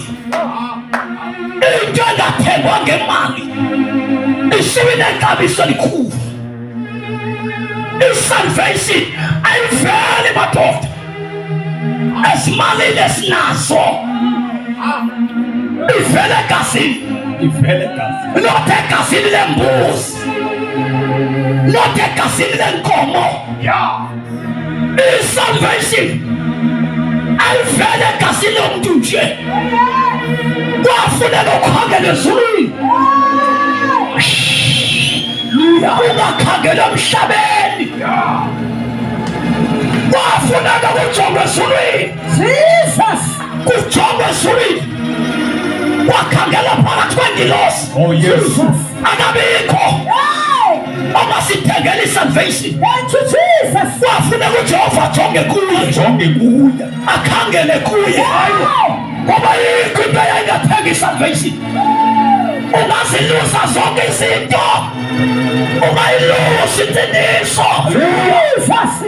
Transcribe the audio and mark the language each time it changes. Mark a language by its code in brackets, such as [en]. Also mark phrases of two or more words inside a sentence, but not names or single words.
[xh] Into engathengwa ngemali isiwe nexabiso elikhulu. Isalvation ayiveli madoda ezimalini esinazo, ivele egazini. Not egazini lembuzi, not egazini lenkomo. Isalvation ayivele egazini lomuntu nje, kwafuneka ukhangele ezulwini, ungakhangela emhlabeni. Kwafuneka kujongwe ezulwini, Jesus. kujongwe ezulwini, wakhangela phakathi kwengilosi. [en] Oh yes. [xh] Akabikho ongasithengela isalvation. [en] Thank you Jesus. [xh] Kwafuneka uJehova ajonge kuye, akhangele kuye, ngoba yikho into yayingathenga isalvation. Ungazilusa zonke izinto, ungayilusi insindiso. Jesus.